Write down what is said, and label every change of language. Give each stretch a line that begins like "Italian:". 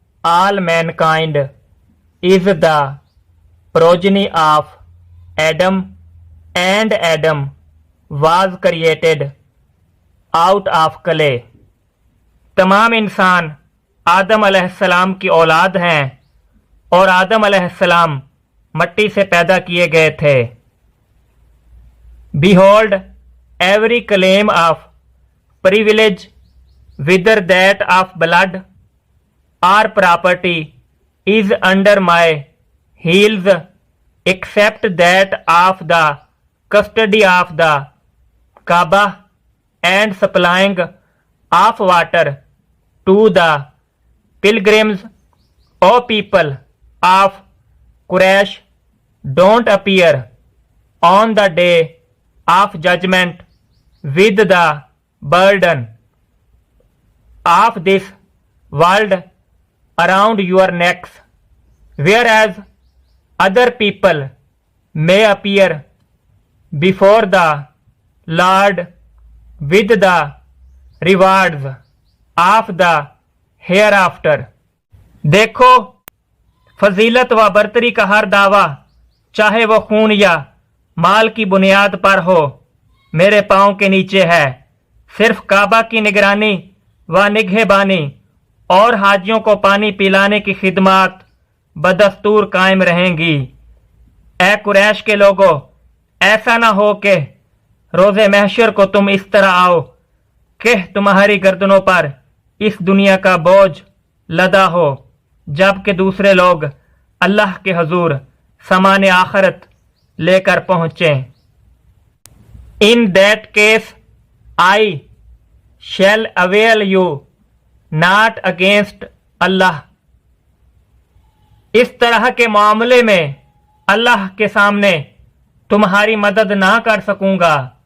English: all mankind is the progeny of Adam, and Adam was created out of clay.
Urdu: تمام انسان آدم علیہ السلام کی اولاد ہیں اور آدم علیہ السلام مٹی سے پیدا کیے گئے تھے.
English: Behold, every claim of privilege, whether that of blood or property, is under my heels, except that of the custody of the Kaaba and supplying of water to the pilgrims. O people of Quraysh, don't appear on the day of judgment with the burden of this world around your necks, whereas other people may appear before the Lord with the rewards of the hereafter.
Urdu: دیکھو، فضیلت و برتری کا ہر دعویٰ، چاہے وہ خون یا مال کی بنیاد پر ہو، میرے پاؤں کے نیچے ہے. صرف کعبہ کی نگرانی و نگہبانی اور حاجیوں کو پانی پلانے کی خدمات بدستور قائم رہیں گی. اے قریش کے لوگو، ایسا نہ ہو کہ روز محشر کو تم اس طرح آؤ کہ تمہاری گردنوں پر اس دنیا کا بوجھ لدا ہو، جبکہ دوسرے لوگ اللہ کے حضور سامان آخرت لے کر پہنچیں.
English: In that case I shall avail you not against Allah.
Urdu: اس طرح کے معاملے میں اللہ کے سامنے تمہاری مدد نہ کر سکوں گا.